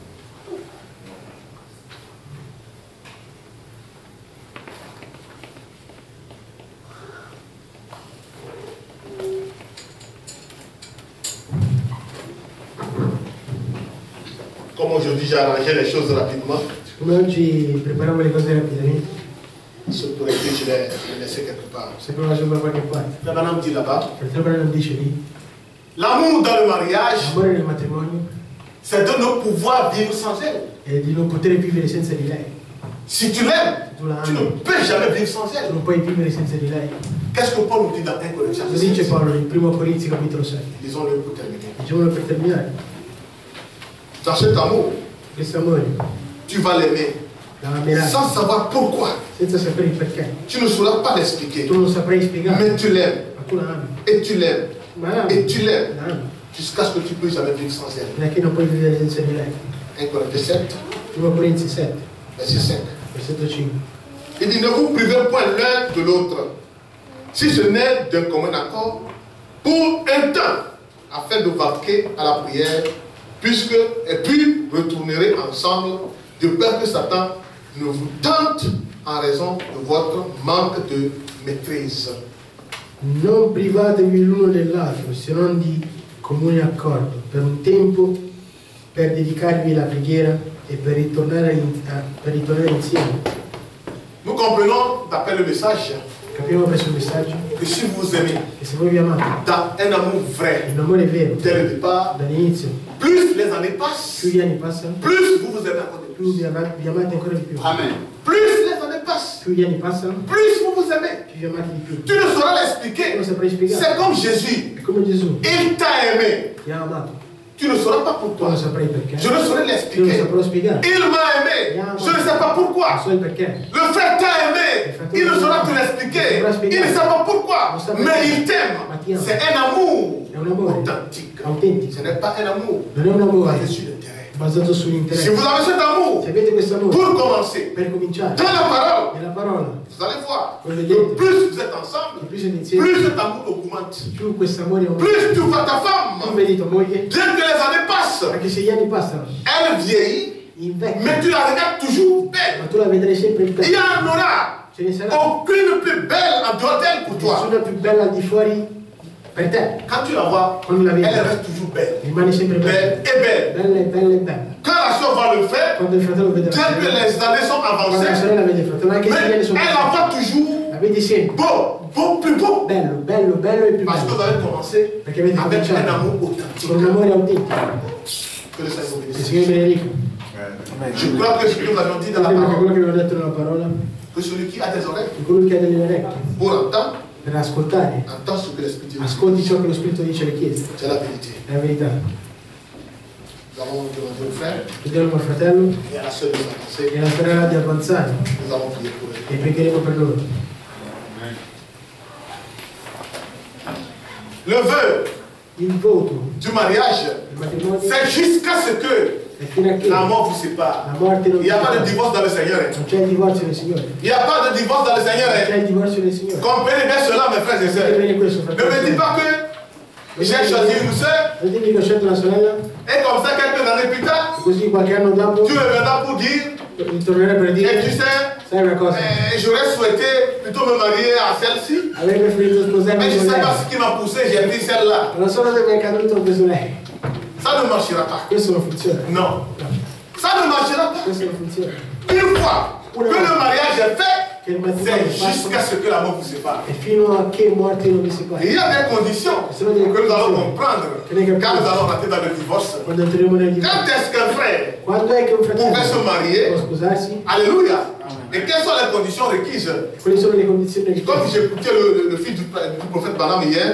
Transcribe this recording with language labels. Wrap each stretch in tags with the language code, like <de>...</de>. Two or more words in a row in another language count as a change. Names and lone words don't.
<fr>Comme aujourd'hui j'ai arrangé les choses rapidement,</fr> <it>Come oggi prepariamo le cose rapidamente,</it> <fr>ce pour que je l'ai laissé quelque part.</fr> <it>se però lascio da qualche parte.</it> <fr>La madame dit là-bas,</fr> <it>Perché non dice lì,</it> <fr>l'amour dans le mariage,</fr> <it>l'amore nel matrimonio</it> <fr>c'est de ne pouvoir vivre sans elle.</fr> <it>è di non poter vivere senza di lei.</it> <fr>Si tu l'aimes, tu ne peux jamais vivre sans</fr> <it>Tu</it> <fr>elle.</fr> <it>non puoi vivere senza di lei.</it> <fr>Qu'est-ce que Paul nous dit dans 1 Corinthiens</fr> <it>Lo dice</it> <fr>16?</fr> <it>Paolo in 1 Corinzi capitolo 7.</it> <fr>Disons-le pour terminer.</fr> <it>Diciamolo per terminare.</it> <fr>Dans cet amour,</fr> <it>Questo amore</it> <fr>tu vas l'aimer</fr> <it>la amerai</it> <fr>sans savoir pourquoi.</fr> <it>senza sapere il perché.</it> <fr>Tu ne sauras pas l'expliquer.</fr> <it>Tu non saprai spiegare,</it> <fr>Mais tu l'aimes.</fr> <it>ma tu la ami.</it> <fr>Et tu l'aimes.</fr> <it>Ma la</it> <fr>Et</fr> <it>ami,</it> <fr>tu l'aimes.</fr> <it>la ami.</it> <fr>Jusqu'à ce que tu ne puisses jamais vivre sans elle.</fr> <it>Perché non puoi vivere senza di lei.</it> <fr>1 Corinthiens 7,</fr> <it>1 Corinzi 7,</it> <fr>verset 5.</fr> <it>versetto 5.</it> <fr>Il dit, ne vous privez point l'un de l'autre, si ce n'est d'un commun accord, pour un temps, afin de vaquer à la prière, et puis retournerez ensemble, de peur que Satan ne vous tente en raison de votre manque de maîtrise.</fr> <it>Non privatevi l'uno dell'altro, se non di comune accordo, per un tempo, per dedicarvi alla preghiera e per ritornare insieme.</it> <fr>Nous comprenons, d'après le message,</fr> <it>Capiamo questo messaggio?</it> <fr>que si vous aimez</fr> <it>Che se voi vi amate,</it> <fr>dans un amour vrai,</fr> <it>in amore vero,</it> <fr>dès le départ,</fr> <it>dall'inizio,</it> <fr>plus les années passent,</fr> <it>più gli anni passano,</it> <fr>plus vous vous aimez encore de</fr> <it>più</it> <fr>plus.</fr> <it>vi amate ancora di più. Amen.</it> <fr>Plus les années passent,</fr> <it>Più gli anni passano,</it> <fr>plus vous vous aimez.</fr> <it>più vi amate di più.</it> <fr>Tu ne sauras</fr> <it>Non</it> <fr>l'expliquer.</fr> <it>saprai spiegare.</it> <fr>C'est comme Jésus.</fr> <it>È come Gesù,</it> <fr>Il t'a aimé.</fr> <it>ti ha amato.</it> <fr>Tu ne sauras pas</fr> <it>Tu</it> <fr>pourquoi.</fr> <it>non saprai perché.</it> <fr>Je ne saurais</fr> <it>Io non</it> <fr>l'expliquer.</fr> <it>saprò spiegare.</it> <fr>Il m'a aimé. Je ne sais pas</fr> <it>Non</it> <fr>pourquoi.</fr> <it>so il perché.</it> <fr>Le frère t'a aimé. Il ne saura te l'expliquer. Il ne sait pas pourquoi. Mais il t'aime. C'est un amour</fr> <it>È un amore</it> <fr>authentique.</fr> <it>autentico.</it> <fr>Ce n'est pas un amour</fr> <it>Non è un amore</it> <fr>basé sur l'intérêt.</fr> <it>basato</it> <fr>Si</fr> <it>sull'interesse.</it> <fr>vous avez cet amour,</fr> <it>Se avete questo amore,</it> <fr>pour commencer,</fr> <it>per cominciare,</it> <fr>dans la parole,</fr> <it>nella parola,</it> <fr>vous allez voir,</fr> <it>voi vedete,</it> <fr>plus vous êtes ensemble,</fr> <it>più siete insieme,</it> <fr>plus cet amour augmente.</fr> <it>più questo amore aumenta.</it> <fr>Plus tu vois ta</fr> <it>Tu</it> <fr>femme,</fr> <it>vedi tua moglie,</it> <fr>bien que les années passent,</fr> <it>anche se gli anni passano,</it> <fr>elle vieillit,</fr> <it>invecchia,</it> <fr>mais tu la regardes toujours belle.</fr> <it>ma tu la vedrai sempre in</it> <fr>Il</fr> <it>bella.</it> <fr>y en aura</fr> <it>Ce ne sarà</it> <fr>aucune plus belle en dehors d'elle pour toi.</fr> <it>nessuna più bella al di fuori per te.</it> <fr>Quand tu la vois,</fr> <it>Quando la vedi,</it> <fr>elle reste toujours belle.</fr> <it>rimane sempre bella.</it> <fr>Belle et belle.</fr> <it>Bella e bella e bella.</it> <fr>Quand la soeur va le faire,</fr> <it>Quando il fratello vede la</it> <fr>bien que</fr> <it>sorella,</it> <fr>les années sont</fr> <it>quando la</it> <fr>avancées,</fr> <it>sorella vede il fratello, anche se gli</it> <fr>mais</fr> <it>anni sono</it> <fr>elle la</fr> <it>passati,</it> <fr>voit toujours</fr> <it>la vedi sempre.</it> <fr>beau, beau, plus beau.</fr> <it>Bello, bello, bello e più</it> <fr>Parce que vous</fr> <it>bello.</it> <fr>avez commencé</fr> <it>Perché avete</it> <fr>avec un</fr> <it>cominciato</it> <fr>amour</fr> <it>con un</it> <fr>authentique.</fr> <it>amore autentico.</it> <fr>Que le Seigneur vous</fr> <it>Il</it> <fr>bénisse.</fr> <it>Signore benedica.</it> <fr>Je crois que ce que nous avions dit dans la</fr> <it>Credo che</it> <fr>parole,</fr> <it>quello che abbiamo detto nella parola,</it> <fr>que celui qui a des oreilles</fr> <it>che colui che ha delle orecchie</it> <fr>pour entendre,</fr> <it>per ascoltare,</it> <fr>entend ce que l'Esprit dit.</fr> <it>ascolti ciò che lo Spirito dice alle chiese.</it> <fr>C'est la vérité.</fr> <it>È la verità.</it> <fr>Nous avons demandé au frère</fr> <it>Chiediamo al fratello</it> <fr>et à la sœur de s'avancer.</fr> <it>e alla sorella di avanzare</it> <fr>Nous allons prier pour eux.</fr> <it>e pregheremo per loro.</it> <fr>Le vœu</fr> <it>Il voto</it> <fr>du mariage,</fr> <it>del matrimonio</it> <fr>c'est jusqu'à ce que</fr> <it>è fino a che</it> <fr>la</fr> <it>la</it> <fr>mort vous sépare.</fr> <it>morte non</it> <fr>Il n'y a pas de</fr> <it>ci</it> <fr>divorce dans le Seigneur.</fr> <it>non c'è il divorzio nel Signore.</it> <fr>Il n'y a pas de divorce dans le Seigneur.</fr> <it>Non c'è il divorzio nel Signore.</it> <fr>Comprenez bien cela, mes frères et</fr> <it>Sapete</it> <fr>sœurs.</fr> <it>bene questo,</it> <fr>Ne</fr> <it>fratello.</it> <fr>me dis pas que j'ai choisi une sœur</fr> <it>Non dimmi che ho scelto una sorella</it> <fr>et comme ça, quelques années plus tard,</fr> <it>e così qualche anno dopo</it> <fr>tu reviendras pour dire,</fr> <it>ritornerei per</it> <fr>et tu</fr> <it>dire,</it> <fr>sais,</fr> <it>sai una cosa,</it> <fr>j'aurais souhaité plutôt me marier à celle-ci,</fr> <it>avrei preferito sposarmi</it> <fr>mais je ne</fr> <it>con</it> <fr>sais</fr> <it>lei.</it> <fr>pas ce qui m'a poussé, j'ai pris celle-là.</fr> <it>Non so cosa mi è accaduto ho preso lei.</it> <fr>Ça ne marchera pas.</fr> <it>Questo non funziona.</it> <fr>Non. Ça ne marchera pas.</fr> <it>Questo non funziona.</it> <fr>Une fois que le mariage est fait,</fr> <it>Che il matrimonio</it> <fr>c'est</fr> <it>è</it> <fr>jusqu'à</fr> <it>fatto</it> <fr>ce que l'amour vous sépare.</fr> <it>e fino a che morte non mi</it> <fr>Il</fr> <it>separi.</it> <fr>y a des conditions que nous allons comprendre quand nous allons rentrer dans le divorce.</fr> <it>Quando entreremo nel divorzio.</it> <fr>Quand est-ce qu'un frère</fr> <it>Quando è che un</it> <fr>pouvait se</fr> <it>fratello</it> <fr>marier?</fr> <it>può sposarsi?</it> <fr>Alléluia. Et quelles sont les conditions requises?</fr> <it>Quali sono le condizioni</it> <fr>Comme</fr> <it>richieste?</it> <fr>j'écoutais le fils du prophète Branham hier,</fr>